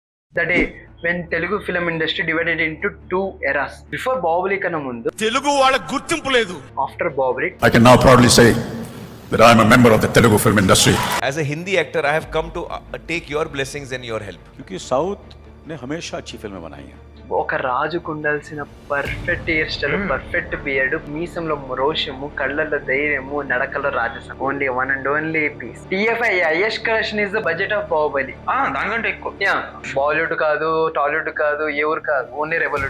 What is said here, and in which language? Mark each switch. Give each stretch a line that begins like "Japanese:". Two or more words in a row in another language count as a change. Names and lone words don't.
English: The day when Telugu film industry divided into two eras.
Telugu: Before Bahubali కన్నా ముందు, తెలుగు వాళ్ళ గుర్తింపు లేదు.
English: after Bahubali, I can now proudly say that I am a member of the Telugu film industry. As a Hindi actor, I have come to take your blessings and your help.
Hindi: क्योंकि साउथ ने हमेशा अच्छी फिल्में बनाई हैं.
Telugu: ఒక రాజుకు ఉండాల్సిన
English: perfect hair style, perfect beard,
Telugu: మీసంలో రోషము, కళ్ళల్లో ధైర్యము, నడకలో రాజసం.
English: only one and only piece. TFI highest collection is the budget of Bahubali.
Telugu: దానికంటే ఎక్కువ. బాలీవుడ్ కాదు, టాలీవుడ్ కాదు, ఎవరు కాదు,
English: only revolute.